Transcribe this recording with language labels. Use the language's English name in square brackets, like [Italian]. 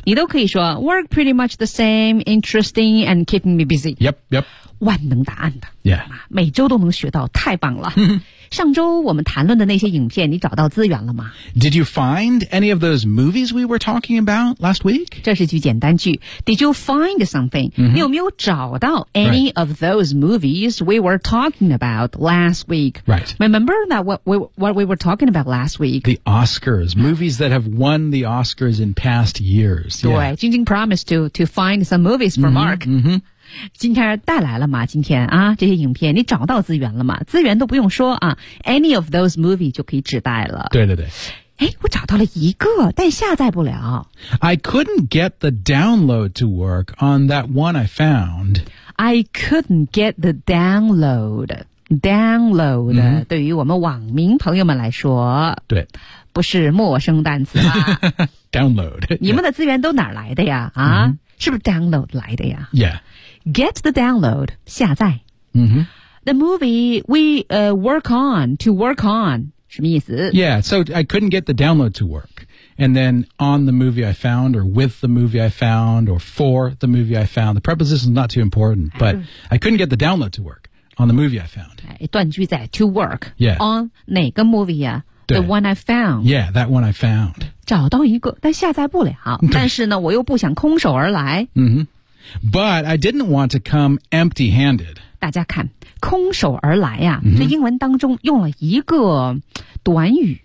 [Chinese] 你都可以说 [English] work pretty much the same, interesting and keeping me busy. Yep, yep. [Chinese] 万能答案的。 [English] Yeah. [Chinese] 每周都能学到，太棒了。上周我们谈论的那些影片，你找到资源了吗 [English] ？Did you find any of those movies we were talking about last week? [Chinese] 这是句简单句。 [English] Did you find something?、 [Chinese] 你有没有找到 any、 [English] right. of those movies we were talking about last week? Right. Remember that what we were talking about last week? The Oscars, movies that have won the Oscars in past years. [Chinese] 对、 [English] yeah. Jing Jing promised to find some movies for Mark. [Chinese] 今天带来了吗？今天啊，这些影片你找到资源了吗？资源都不用说啊 ， [English] any of those movie [Chinese] 就可以指代了。对对对。哎，我找到了一个，但下载不了。 [English] I couldn't get the download to work on that one I found. I couldn't get the download. Download、mm-hmm. [Chinese] 对于我们网民朋友们来说，对，不是陌生单词吧 [English] ？Download. [Chinese] 你们的资源都哪来的呀？啊、mm-hmm. ，是不是 download 来的呀 [English] ？Yeah. Get the download. 下载。 [Chinese] 嗯哼。 [English] The movie we work on to work on. [Chinese] 什么意思 [English] Yeah, so I couldn't get the download to work. And then on the movie I found, or with the movie I found, or for the movie I found. The preposition is not too important, but I couldn't get the download to work on the movie I found. [Chinese] 一段句在 to work. [English] Yeah. On 哪个 movie 啊 The one I found. Yeah, that one I found. [Chinese] 找到一个但下载不了但是呢我又不想空手而来、 [English] mm-hmm. But I didn't want to come empty handed. [Chinese] 大家看空手而来啊、mm-hmm. 这英文当中用了一个短语